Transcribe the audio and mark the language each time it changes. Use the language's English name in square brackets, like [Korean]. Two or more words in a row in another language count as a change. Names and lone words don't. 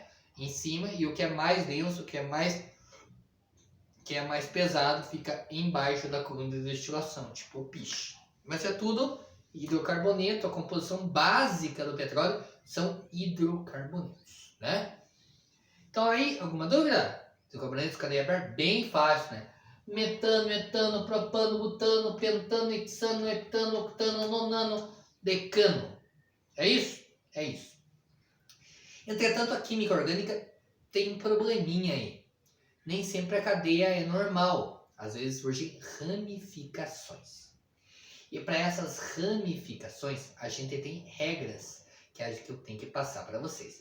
[Portuguese] Em cima, e o que é mais denso, o que é mais pesado, fica embaixo da coluna de destilação, tipo piche. Mas é tudo hidrocarboneto, a composição básica do petróleo são hidrocarbonetos, né? Então aí, alguma dúvida? Hidrocarbonetos de cadeia aberta, bem fácil, né? Metano, etano, propano, butano, pentano, hexano, heptano, octano, nonano, decano. É isso? É isso. Entretanto, a química orgânica tem um probleminha aí. Nem sempre a cadeia é normal. Às vezes surgem ramificações. E para essas ramificações, a gente tem regras que eu tenho que passar para vocês.